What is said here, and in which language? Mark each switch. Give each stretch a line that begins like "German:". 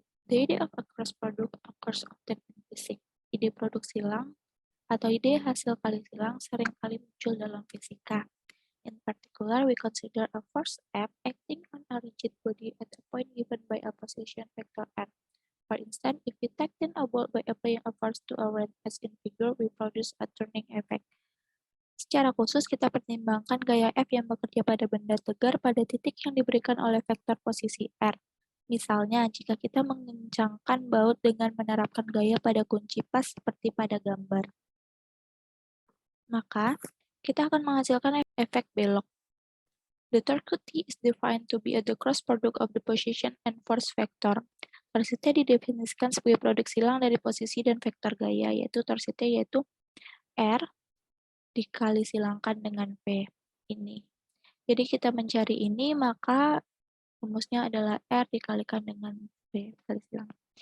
English: The idea of a cross product occurs often in physics.
Indonesian: Ide produk silang atau ide hasil kali silang seringkali muncul dalam fisika.
English: In particular, we consider a force F acting on a rigid body at a point given by a position vector n. For instance, if we tighten a bolt by applying a force to a rod as in figure, we produce a turning effect.
Indonesian: Secara khusus, kita pertimbangkan gaya F yang bekerja pada benda tegar pada titik yang diberikan oleh vektor posisi R. Misalnya, jika kita mengencangkan baut dengan menerapkan gaya pada kunci pas seperti pada gambar, maka kita akan menghasilkan efek belok.
English: The torque T is defined to be the cross product of the position and force vector.
Indonesian: Torsi T didefinisikan sebagai produk silang dari posisi dan vektor gaya, yaitu torsi T yaitu R dikali silangkan dengan V ini. Jadi kita mencari ini, maka rumusnya adalah R dikalikan dengan V kali silang.